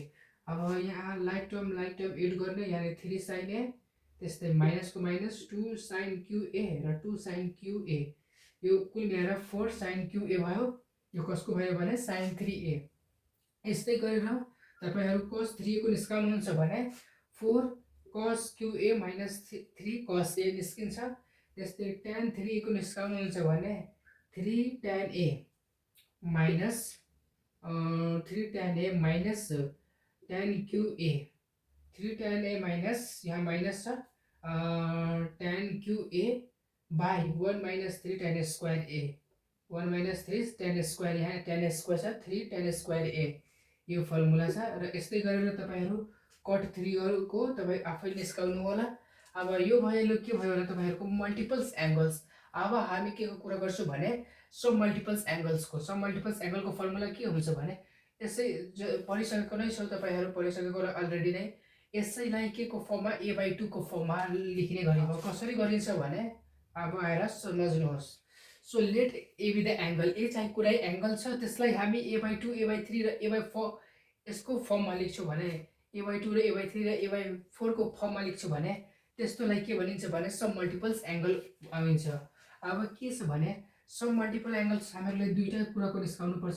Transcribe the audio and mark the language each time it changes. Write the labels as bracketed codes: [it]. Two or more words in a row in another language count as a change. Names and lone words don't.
[ne] अब यहाँ [en] like term add [ne] गर्ने यानी 3 sin a, त्यस्तै माइनस को माइनस [en] 2 sin cube a [ne] र [en] 2 sin cube a [ne] यो कुल मिलाएर [en] 4 sin cube a [ne] भयो। यो कसको भयो भने sin 3a। यस्तै गरेर तपाईहरु cos 3a को निस्काउनुहुन्छ भने [en] 4 cos cube a minus 3 cos a [ne] निस्किन्छ। त्यस्तै tan 3a को निस्काउनुहुन्छ भने [en] 3 tan a minus tan cube a, 3 tan a minus [ne] यहाँ माइनस छ [en] tan cube a by 1 minus 3 tan square a, 1 minus 3 tan square, [ne] यहाँ [en] tan square [ne] छ [en] 3 tan square a [ne] यो फर्मुला छ। र यस्तै गरेर तपाईहरु cot 3 को तपाई आफै निस्काउनु होला। अब यो भइहाल्यो के भयो भने तपाईहरुको [en] multiples angles. [ne] अब हामी के को कुरा गर्छौं भने [en] sub multiples angle [ne] फर्मुला के हुन्छ भने यसै पढिसकेको नै छौ तपाईहरु, पढिसकेको अलरेडी नै। यसैलाई के को फर्ममा a/2 को फर्ममा लेख्ने गरिन्छ। कसरी गरिन्छ भने अब आएर समझ्नुहोस्। [en] so let a be the angle, [ne] a चाहिँ कुनै एंगल छ त्यसलाई हामी a/2 a/3 र a/4 यसको फर्ममा लेख्छौं भने a/2 र a/3 र a/4 को फर्ममा लेख्छु भने त्यस्तोलाई के भनिन्छ भने [en] sum multiples angle [ne] भनिन्छ। अब के छ भने [en] sum multiple angles [ne] हामीहरूले दुईटा कुराको निस्काउनु पर्छ।